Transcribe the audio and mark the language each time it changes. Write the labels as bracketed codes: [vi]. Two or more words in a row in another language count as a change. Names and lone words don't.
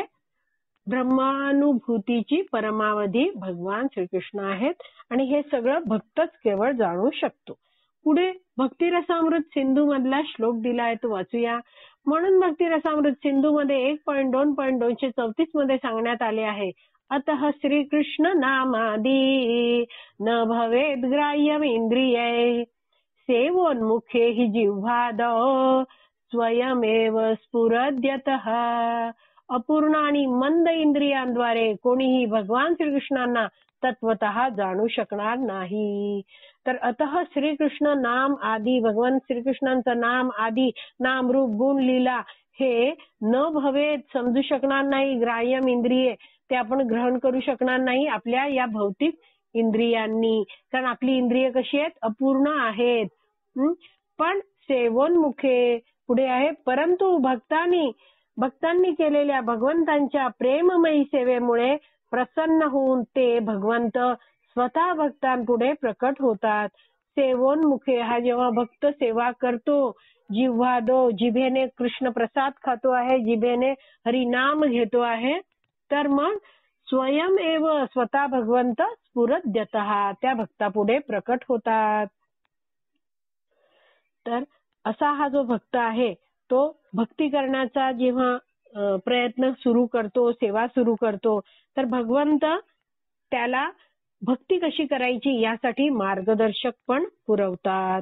[mr] ब्रह्मानुभूतीची परमावधी भगवान श्रीकृष्ण आहेत आणि हे सगळं भक्तच केवळ जाणू शकतो. पुढे भक्तिरसामृत सिंधू मधला श्लोक दिलाय तो वाचूया. म्हणून भक्तिरसामृत सिंधू मध्ये 1.2.234 मध्ये सांगण्यात आले आहे, [sa] अतः श्रीकृष्ण नामादी न भवेद ग्राह्यम इंद्रिये सेवोन्मुखे हि जिह्वादो स्वयमेव स्फुरद्यतः. [mr] अपूर्ण आणि मंद इंद्रियांद्वारे कोणीही भगवान श्रीकृष्णांना तत्वतः जाणू शकणार नाही. तर [sa] अतः श्रीकृष्ण नाम आदी, [mr] भगवान श्रीकृष्णांचं नाम आदी, नाम रूप गुण लीला हे [sa] न भवेत [mr] समजू शकणार नाही. [sa] ग्राह्यम इंद्रिये [mr] ते आपण ग्रहण करू शकणार नाही आपल्या या भौतिक इंद्रियांनी, कारण आपली इंद्रिय कशी आहेत? अपूर्ण आहेत. पण सेवोन्मुखे पुढे आहे, परंतु भक्तांनी केलेल्या भगवंतांच्या प्रेममयी सेवेमुळे प्रसन्न होऊन ते भगवंत स्वतः भक्तांपुढे प्रकट होतात. सेवोन्मुखे हा जेव्हा भक्त सेवा करतो, जिव्हादो जिभेने कृष्ण प्रसाद खातो आहे, जिभेने हरिनाम घेतो आहे, तर मग [sa] स्वयं एव [mr] स्वतः भगवंत स्फुरद्यतः त्या भक्तापुढे प्रकट होतात. तर असा हा जो भक्त आहे तो भक्ती करण्याचा जेव्हा प्रयत्न सुरू करतो, सेवा सुरू करतो, तर भगवंत त्याला भक्ती कशी करायची यासाठी मार्गदर्शक पण पुरवतात.